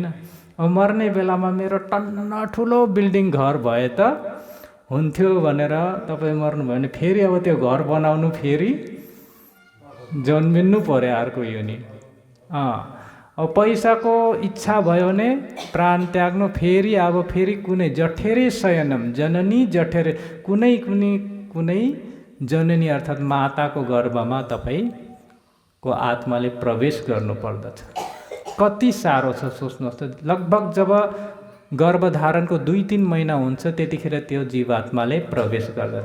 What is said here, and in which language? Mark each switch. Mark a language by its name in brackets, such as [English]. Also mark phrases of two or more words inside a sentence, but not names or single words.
[Nepali] अब मर्ने बेलामा मेरो टन्न ठुलो बिल्डिङ घर भए त हुन्थ्यो भनेर तपाईँ मर्नुभयो भने फेरि अब त्यो घर बनाउनु, फेरि जन्मिनु पर्यो अर्को योनि। अब पैसाको इच्छा भयो भने प्राण त्याग्नु, फेरि अब फेरि कुनै [Sanskrit] जठेरे शयनम, जननी जठेरे, [Nepali] कुनै जननी अर्थात् माताको गर्भमा तपाईँको आत्माले प्रवेश गर्नु पर्दछ। कति साह्रो छ सोच्नुहोस् त। लगभग जब गर्भधारणको 2-3 महिना हुन्छ त्यतिखेर त्यो जीवात्माले प्रवेश गर्दछ।